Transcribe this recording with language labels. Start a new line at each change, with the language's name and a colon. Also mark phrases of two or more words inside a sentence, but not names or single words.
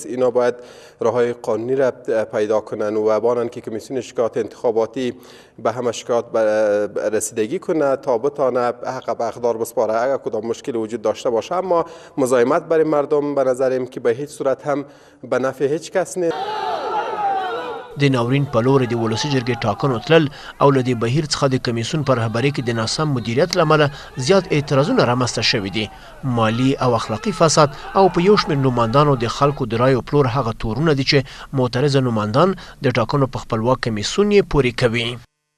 Persian: اینا باید راههای قانونی را پیدا کنن و بانن که کمیسیون شکایات انتخاباتی به همه شکایات رسیدگی کنه تا بتانه حق به اقدار بسپاره اگر کدام مشکل وجود داشته باشه. اما مزاحمت برای مردم به نظرم که به هیچ صورت هم به نفع هیچ کس نیست.
Pashto: د ناورین په لوري د ولسي جرګې ټاکنو تلل او له دې بهیر څخه د کمیسیون پر رهبرۍ کې د ناسم مدیریت له امله زیات اعتراضونه رامنځته شوي دي. مالي او اخلاقي فساد او په یو شمېر نوماندانو د خلکو د رایو پلور هغه تورونه دي چې معترضه نوماندان د ټاکنو په خپلواک کمیسیون یې پورې کوي.